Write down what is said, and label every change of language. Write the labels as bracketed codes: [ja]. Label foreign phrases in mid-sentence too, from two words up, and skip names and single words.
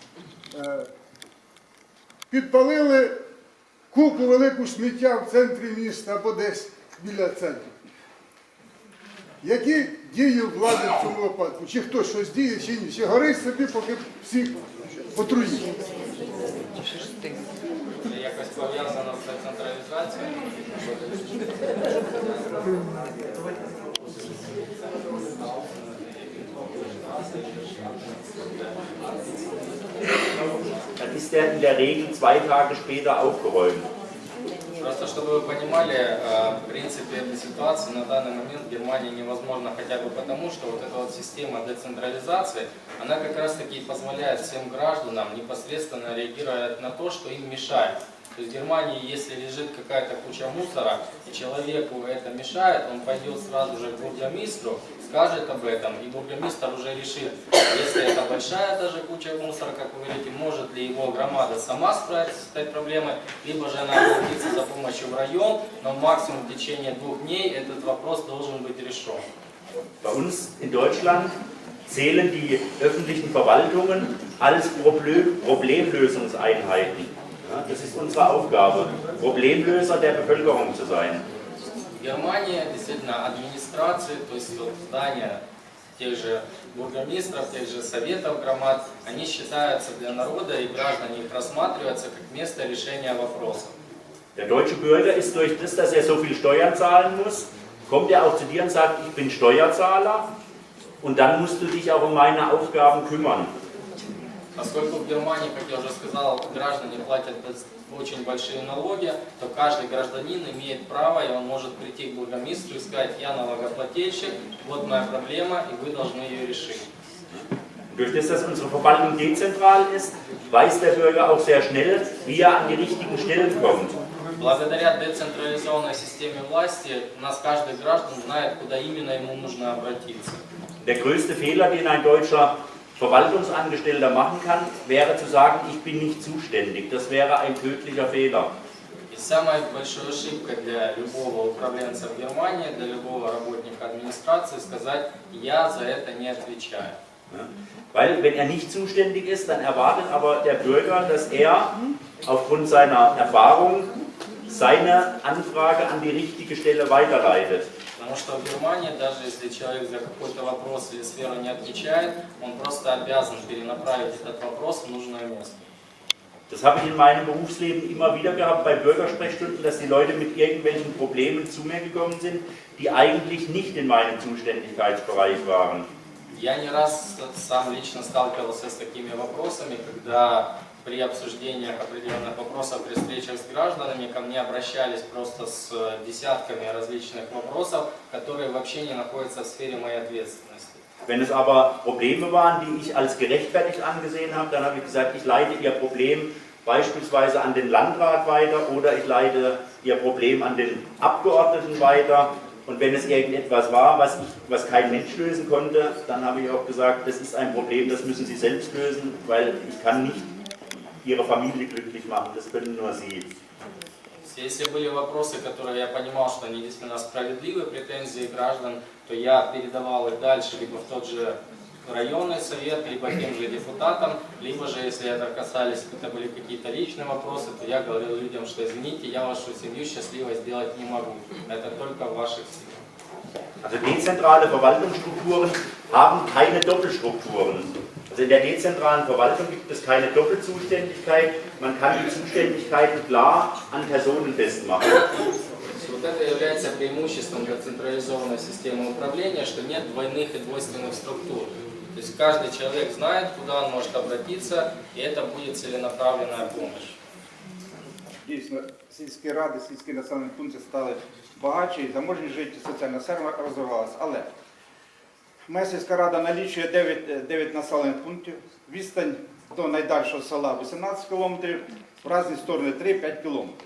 [uk] Підпалили купу велику сміття в центрі міста або десь біля центру. Які дії влади в цьому випадку? Чи хтось щось діє, чи ні? Чи горить собі, поки всіх отруїть? Це якось пов'язано з децентралізацією? [de] Dann ist der in der Regel 2 Tage später aufgeräumt. [ru] Просто чтобы вы понимали, в принципе, эта ситуация на данный момент в Германии невозможна хотя бы потому, что вот эта вот система децентрализации, она как раз таки позволяет всем гражданам непосредственно реагировать на то, что им мешает. То есть в Германии, если лежит какая-то куча мусора, и человеку это мешает, он пойдет сразу же к бургомистру, скажет об этом, и бургомистр уже решит, если это большая даже куча мусора, как вы говорите, может ли его громада сама справиться с этой проблемой, либо же она обратится за помощью в район, но максимум в течение 2 дней этот вопрос должен быть решен. [de] Bei uns in Deutschland zählen die öffentlichen Verwaltungen als Problemlösungseinheiten. Ja, das ist unsere Aufgabe, Problemlöser der Bevölkerung zu sein. [ru] В Германии действительно администрации, то есть вот здания тех же бургомистров, тех же советов громад, они считаются для народа и граждане их рассматриваются как место решения вопросов. [de] Der deutsche Bürger ist durch das, dass er so viel Steuern zahlen muss, kommt er auch zu dir und sagt, ich bin Steuerzahler und dann musst du dich auch um meine Aufgaben kümmern. [ru] Поскольку в Германии, как я уже сказал, граждане платят очень большие налоги, то каждый гражданин имеет право, и он может прийти к бургомистру и сказать, я налогоплательщик, вот моя проблема, и вы должны ее решить. [de] Durch das, dass unsere Verwaltung dezentral ist, weiß der Bürger auch sehr schnell, wie er an die richtigen Stellen kommt. [ru] Благодаря децентрализованной системе власти, у нас каждый граждан знает, куда именно ему нужно обратиться. [de] Der größte Fehler, den ein deutscher Verwaltungsangestellter machen kann, wäre zu sagen, ich bin nicht zuständig. Das wäre ein tödlicher Fehler. [ru] И самая большая ошибка для любого управленца в Германии, для любого работника администрации сказать, я за это не отвечаю. [de] Weil wenn er nicht zuständig ist, dann erwartet aber der Bürger, dass er aufgrund seiner Erfahrung seine Anfrage an die richtige Stelle weiterleitet. [ru] Потому что в Германии, даже если человек за какой-то вопрос или сферу не отвечает, он просто обязан перенаправить этот вопрос в нужное место. [de] Das habe ich in meinem Berufsleben immer wieder gehabt bei Bürgersprechstunden, dass die Leute mit irgendwelchen Problemen zu mir gekommen sind, die eigentlich nicht in meinem Zuständigkeitsbereich waren. [ru] Я не раз сам лично сталкивался с такими вопросами, когда при обсуждениях определенных вопросов, при встречах с гражданами ко мне обращались просто с десятками различных вопросов, которые вообще не находятся в сфере моей ответственности. [de] Wenn es aber Probleme waren, die ich als gerechtfertigt angesehen habe, dann habe ich gesagt, ich leite Ihr Problem beispielsweise an den Landrat weiter oder ich leite Ihr Problem an den Abgeordneten weiter. Und wenn es irgendetwas war, was kein Mensch lösen konnte, dann habe ich auch gesagt, das ist ein Problem, das müssen Sie selbst lösen, weil ich kann nicht Ihre Familie glücklich machen, das können nur Sie. [ru] Если были вопросы, которые я понимал, что они действительно справедливы, претензии граждан, то я передавал их дальше либо в тот же районный совет, либо тем же депутатам, либо же, если это касались, это были какие-то личные вопросы, то я говорил людям, что извините, я вашу семью счастливой сделать не могу. Это только в ваших силах. [de] Also dezentrale Verwaltungsstrukturen haben keine Doppelstrukturen. Also in der dezentralen Verwaltung gibt es keine Doppelzuständigkeit, man kann die Zuständigkeiten klar an Personen festmachen. [ru] Вот это является преимуществом децентрализованной системы управления, что нет двойных и двойственных структур. То есть каждый человек знает, куда он может обратиться, и это будет целенаправленная помощь. [uk] Дійсно, сільські ради, сільські населені пункти стали багатші, заможні жити, соціальна сфера розвивалася. Але моя сільська рада налічує 9 населених пунктів, відстань до найдальшого села 18 кілометрів, в різні сторони 3-5 кілометрів.